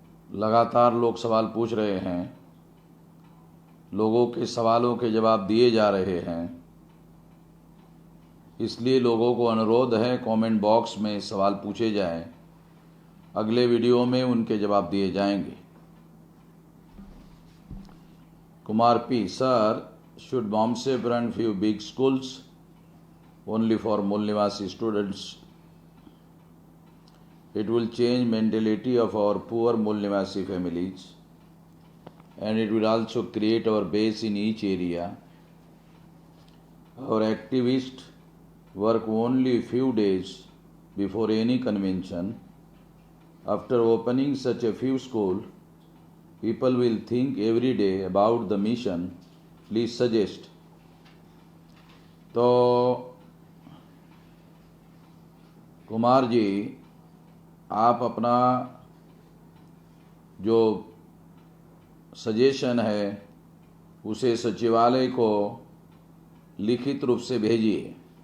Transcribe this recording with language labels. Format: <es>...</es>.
<hi>लगातार लोग सवाल पूछ रहे हैं, लोगों के सवालों के जवाब दिए जा रहे हैं। इसलिए लोगों को अनुरोध है कमेंट बॉक्स में सवाल पूछे जाएं, अगले वीडियो में उनके जवाब दिए जाएंगे।</hi> <en>Kumar P, sir, should BAMSEP run few big schools only for Mool Nivasi students? It will change mentality of our poor Mool Nivasi families, and it will also create our base in each area. Our activists work only few days before any convention. After opening such a few schools, people will think every day about the mission. Please suggest.</en> <hi>तो कुमार जी, आप अपना जो suggestion है उसे सचिवालय को लिखित रूप से भेजिए।</hi>